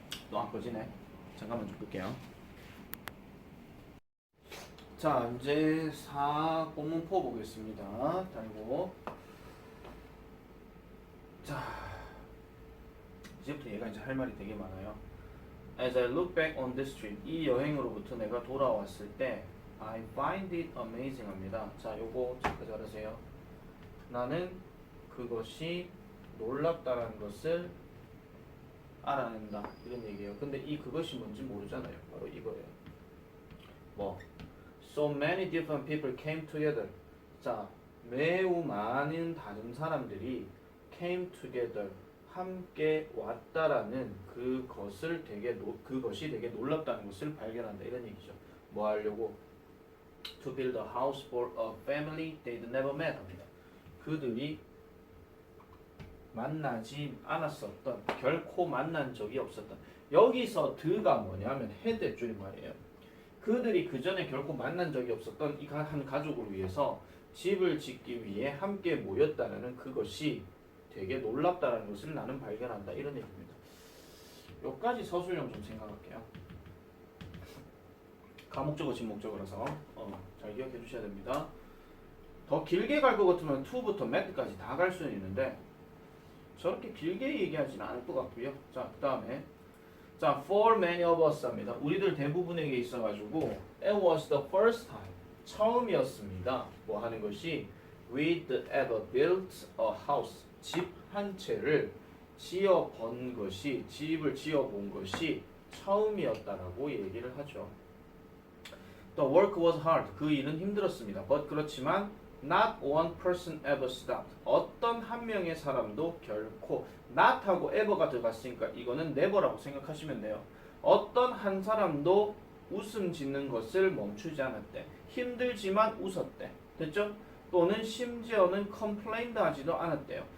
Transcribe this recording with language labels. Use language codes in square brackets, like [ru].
[ko] 또 안 꺼지네. 잠깐만 좀 끌게요. 자, 이제 4 본문포 보겠습니다. 달고 자, 이제부터 얘가 이제 할 말이 되게 많아요. [en] As I look back on this trip, [ko] 이 여행으로부터 내가 돌아왔을 때 [en] I find it amazing [ko] 합니다. 자, 요거 체크 잘하세요. 나는 그것이 놀랍다라는 것을 알아낸다 이런 얘기예요. 근데 이 그것이 뭔지 모르잖아요. 바로 이거예요. [en] 뭐 So many different people came together. [ko] 자, 매우 많은 다른 사람들이 [en] came together. [ko] 함께 왔다라는 그것이 되게 놀랍다는 것을 발견한다 이런 얘기죠. 뭐 하려고? [en] To build a house for a family they'd never met [ko] 합니다. 그들이 만나지 않았었던, 결코 만난 적이 없었던. 여기서 드가 뭐냐면 헤드의 줄임말이에요. 그들이 그 전에 결코 만난 적이 없었던 이 한 가족을 위해서 집을 짓기 위해 함께 모였다는 그것이 되게 놀랍다는 것을 나는 발견한다 이런 얘기입니다. 여기까지 서술형 좀 생각할게요. 가목적어 진목적어라서 잘 기억해 주셔야 됩니다. 더 길게 갈 것 같으면 to부터 met까지 다 갈 수는 있는데 저렇게 길게 얘기하지는 않을 것 같고요. 자, 그 다음에 자, [en] for many of us [ko] 합니다. 우리들 대부분에게 있어가지고 [en] it was the first time [ko] 처음이었습니다. 뭐 하는 것이 [en] we'd ever built a house [ko] 집 한 채를 지어본 것이 집을 지어본 것이 처음이었다라고 얘기를 하죠. [en] The work was hard. [ko] 그 일은 힘들었습니다. [en] But [ko] 그렇지만 [en] not one person ever stopped. [ko] 어떤 한 명의 사람도 결코 not하고 ever가 들어갔으니까 이거는 never라고 생각하시면 돼요. 어떤 한 사람도 웃음 짓는 것을 멈추지 않았대. 힘들지만 웃었대. 됐죠? 또는 심지어는 complained 하지도 않았대요.